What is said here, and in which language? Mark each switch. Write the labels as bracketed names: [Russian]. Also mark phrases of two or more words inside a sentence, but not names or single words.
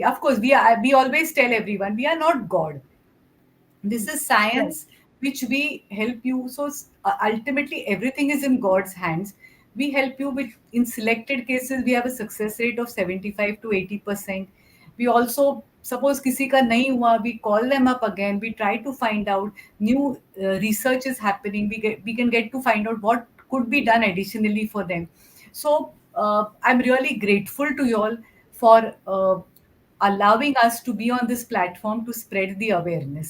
[English] Of course, we always tell everyone we are not God. This is Right. science which we help you. So ultimately everything is in God's hands. We help you with, in selected cases we have a success rate of 75 to 80%. We also, suppose [Hindi] किसी का नहीं हुआ, [English] we call them up again, we try to find out new research is happening, we can get to find out what could be done additionally for them. So I'm really grateful to you all for allowing us to be on this platform to spread the awareness.